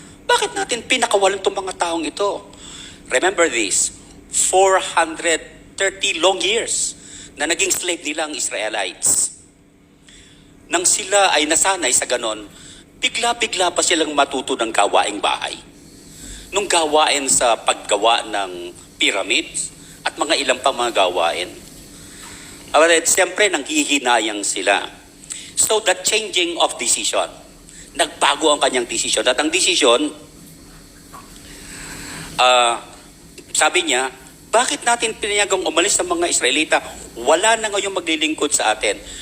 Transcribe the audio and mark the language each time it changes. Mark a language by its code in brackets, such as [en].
[tl] Bakit natin pinakawalan itong mga taong ito? [en] Remember this, 430 long years [tl] na naging slave nila ang Israelites. Nang sila ay nasanay sa ganon, bigla-bigla pa silang matuto ng gawaing bahay. Nung gawain sa paggawa ng pyramids at mga ilang pang mga gawain. Siyempre, nanghihinayang sila. [en] So, the changing of decision. [tl] Nagbago ang kanyang decision. At ang decision, sabi niya, bakit natin pinayagang umalis ng mga Israelita? Wala na ngayong maglilingkod sa atin.